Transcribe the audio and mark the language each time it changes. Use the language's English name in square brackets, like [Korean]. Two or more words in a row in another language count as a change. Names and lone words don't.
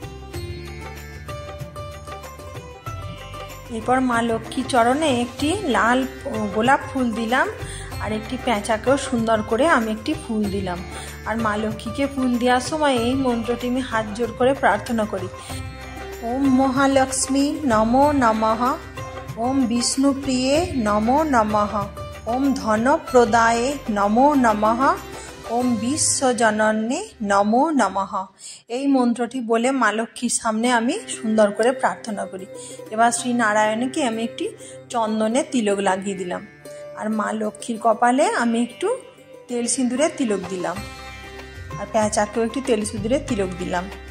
[Bangla] এরপর মা লক্ষ্মী চরণে একটি লাল গোলাপ ফুল দিলাম, আর একটি পেঁচাকেও সুন্দর করে আমি একটি ফুল দিলাম। আর মা লক্ষ্মীকে ফুল দেওয়ার সময় এই মন্ত্রটি আমি হাত জোড় করে প্রার্থনা করি। [Sanskrit] ओम महालक्ष्मी नमो नमः। ओम विष्णुप्रिये नमो नमः। ओम धनप्रदाये नमो नमः। ओम विश्वजनन्ये नमो नमः। [Bangla] এই মন্ত্রটি বলে মা লক্ষ্মীর সামনে আমি সুন্দর করে প্রার্থনা করি। এবার শ্রী নারায়ণকে আমি একটি চন্দনের তিলক লাগিয়ে দিলাম, আর মা লক্ষ্মীর কপালে আমি একটু তেল সিঁদুরের তিলক দিলাম, আর পেঁচাকেও একটু তেল সিঁদুরের তিলক দিলাম।